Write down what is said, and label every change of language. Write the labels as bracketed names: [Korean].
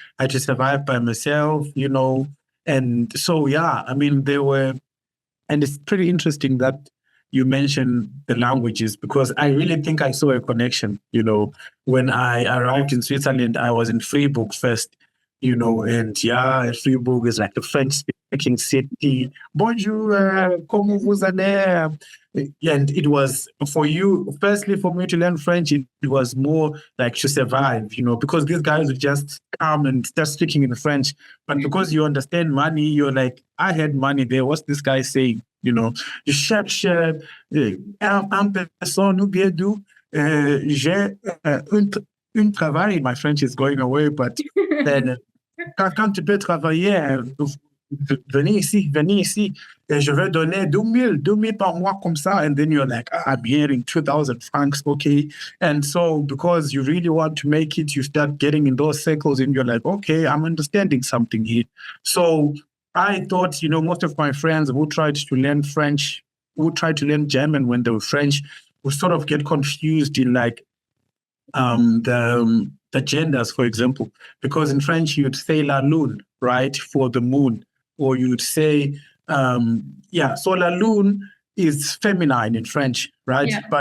[English] I had to survive by myself, and so, yeah, I mean, and it's pretty interesting that you mentioned the languages, because I really think I saw a connection, when I arrived in Switzerland. I was in Fribourg first, and yeah, Fribourg is like a French-speaking city. [French] Bonjour, comment vous allez? [English] And it was firstly for me to learn French, it was more like to survive, because these guys would just come and start speaking in French. But because you understand money, you're like, I had money there. What's this guy saying? [French] Je cherche un personne ou bien du, j'ai un travail. [English] My French is going away, but then [French] quand tu peux travailler, venez ici, et je vais donner 2,000 par mois comme ça. [English] And then you're like, I'm hearing 2,000 francs, okay. And so because you really want to make it, you start getting in those circles and you're like, okay, I'm understanding something here. So I thought, most of my friends who tried to learn French, who tried to learn German when they were French, would sort of get confused in like the genders, for example, because in French you'd say la lune, right, for the moon, or you'd say, so la lune is feminine in French, right? Yeah.